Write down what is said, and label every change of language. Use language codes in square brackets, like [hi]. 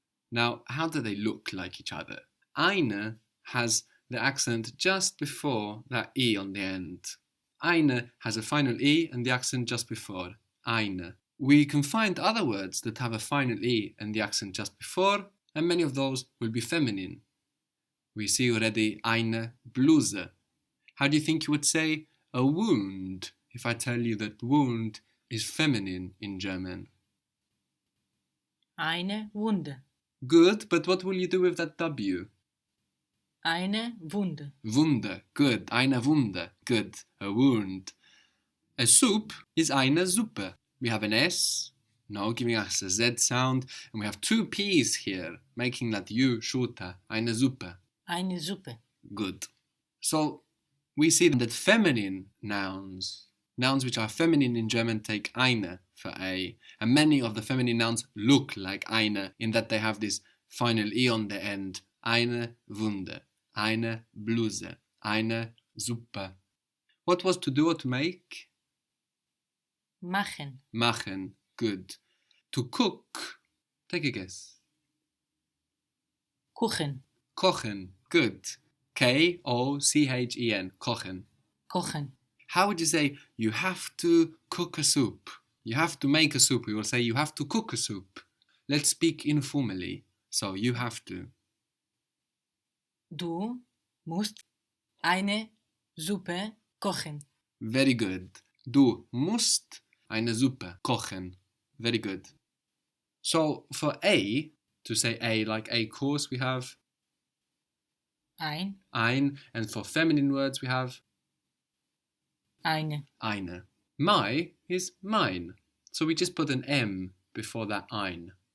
[en] Now, how do they look like each other? Eine has the accent just before that E on the end. Eine has a final E and the accent just before. Eine. We can find other words that have a final E and the accent just before, and many of those will be feminine. We see already [de] eine Bluse. [en] How do you think you would say a wound if I tell you that wound is feminine in German? [de] Eine Wunde. [en] Good, but what will you do with that W? [de] Eine Wunde. [en] Wunde, good. [de] Eine Wunde, [en] good. A wound. A soup is [de] eine Suppe. [en] We have an S, no, giving us a Z sound, and we have two P's here, making that U shorter. [de] Eine Suppe. Eine Suppe. [en] Good. So we see that feminine nouns which are feminine in German take eine for A, and many of the feminine nouns look like eine in that they have this final E on the end. [de] Eine Wunde, eine Bluse, eine Suppe. [en] What was to do or to make? [de] Machen. [en] Machen, good. To cook, take a guess. [de] Kuchen. [en] Kochen, good. K-O-C-H-E-N, kochen. [de] Kochen. [en] How would you say you have to cook a soup? You have to make a soup. We will say you have to cook a soup. Let's speak informally. So you have to. [de] Du musst eine Suppe kochen. [en] Very good. [de] Du musst eine Suppe kochen. [en] Very good. So for A, to say A like a course, we have [de] Ein. [en] and for feminine words we have [de] Eine. [en] eine. My is mine. So we just put an M before that ein.